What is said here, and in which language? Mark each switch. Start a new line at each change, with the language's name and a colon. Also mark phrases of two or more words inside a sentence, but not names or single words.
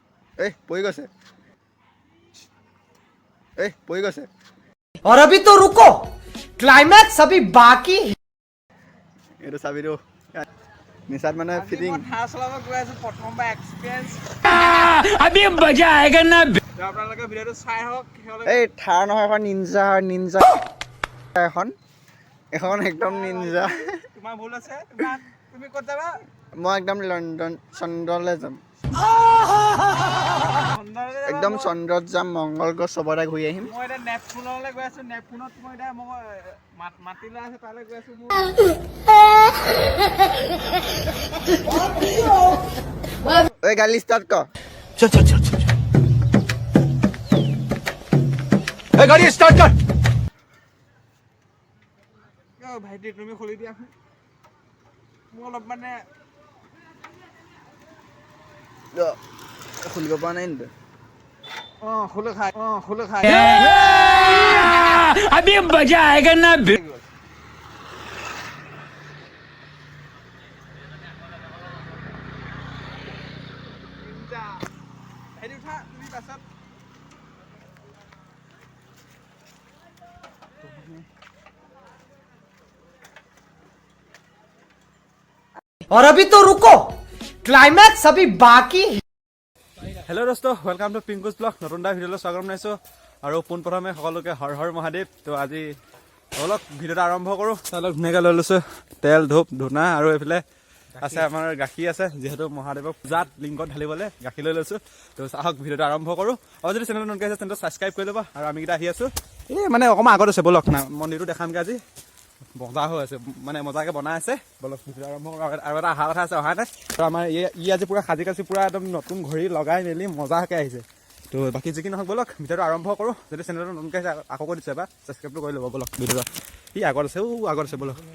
Assamese: পৰি গৈছে পৰি গৈছে
Hindi: और अभी तो रुको क्लाइमैक्स अभी बाकी है।
Assamese: এইটো চাবিটো নিচাত মানে ফিটিং ধাৰ চলাব গৈ আছো প্ৰথমবাৰ এক্সপিৰিয়েঞ্চ
Hindi: अभी मजा आएगा ना।
Assamese: আপোনালোকে ভিডিঅ'টো চাই হওক এই থাৰ নহয় এখন নিনজা এখন একদম নিনজা তোমাৰ ভুল আছে তুমি ক'ত যাবা মই একদম লণ্ডন চন্দ্ৰলৈ যাম একদম চন্দ্ৰত যাম মংগল গ্ৰহ চবতে ঘূৰি আহিম মই এতিয়া নেপচুনলৈ গৈ আছো নেপচুনত মই এতিয়া মাটি লৈ আছে তালৈ গৈ আছো ঐ গাড়ী ষ্টাৰ্ট কৰ
Hindi: गाड़ी स्टार्ट कर।
Assamese: ভাইটি তুমি খুলি দিয়া মোৰ অলপ মানে খুলিব পৰা নাই নেকি খোলো খাই
Hindi: अभी मजा आएगा ना।
Assamese: হেৰি উঠা তুমি পাছত
Hindi: और अभी तो रुको क्लाइमैक्स अभी बाकी है।
Assamese: হেল্ল' দোস্ত
English: welcome to
Assamese: পিংকুজ ব্লগ নতুন এটা ভিডিঅ'লৈ স্বাগতম জনাইছোঁ আৰু পোনপ্ৰথমে সকলোকে হৰ হৰ মহাদেৱ তো আজি অলপ ভিডিঅ'টো আৰম্ভ কৰোঁ অলপ ধুনীয়াকৈ লৈ লৈছোঁ তেল ধূপ ধূনা আৰু এইফালে আছে আমাৰ গাখীৰ আছে যিহেতু মহাদেৱক পূজাত লিংকত ঢালিবলৈ গাখীৰ লৈ লৈছোঁ তো চাহক ভিডিঅ'টো আৰম্ভ কৰোঁ আৰু যদি চেনেলটো নতুনকৈ আছে চেনেলটো ছাবস্ক্ৰাইব কৰি ল'বা আৰু আমিকেইটা আহি আছোঁ এই মানে অকণমান আগত আছে ব'লক না মন্দিৰটো দেখামগৈ আজি মজা হৈ আছে মানে মজাকৈ বনাই আছে বলক ভিডিঅ' আৰম্ভ কৰোঁ আৰু এটা অহা কথা আছে অহা নাই আৰু আমাৰ ই আজি পূৰা সাজি কাচি পূৰা একদম নতুন ঘড়ী লগাই মেলি মজাকৈ আহিছে তো বাকী যি কি নহওক ব'লক ভিডিঅ'টো আৰম্ভ কৰোঁ যদি চেনেলটো নতুনকৈ আছে আকৌ কৰি দিছে বা ছাবস্ক্ৰাইবটো কৰি ল'ব ব'লক ভিডিঅ'টো ই আগত আছে ব'লক